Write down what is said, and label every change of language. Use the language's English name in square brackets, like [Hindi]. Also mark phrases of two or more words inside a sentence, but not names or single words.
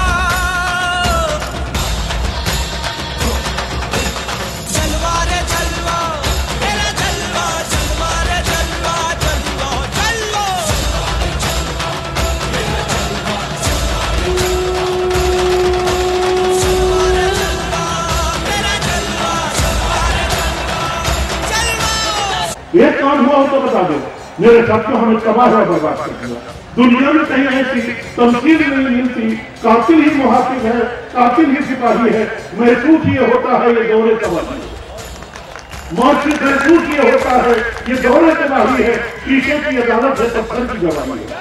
[Hindi] जलवा रे जलवा तेरा जलवा, जलवा रे जलवा, जलवा जलवा, जलवा रे जलवा तेरा जलवा, जलवा रे जलवा। एक काम हुआ हो तो बता दो, मेरे साथियों हमें तबाह बर्बाद कर दिया। दुनिया में कहीं ऐसी तमसील नहीं मिलती, कातिल ही मुहाफिज है, कातिल ही सिपाही है। महसूस ये होता है ये दौरे तबाही, मौत से महसूस ये होता है ये दौरे तबाही है, शीशे की अदालत है, पत्थर की गवाही है।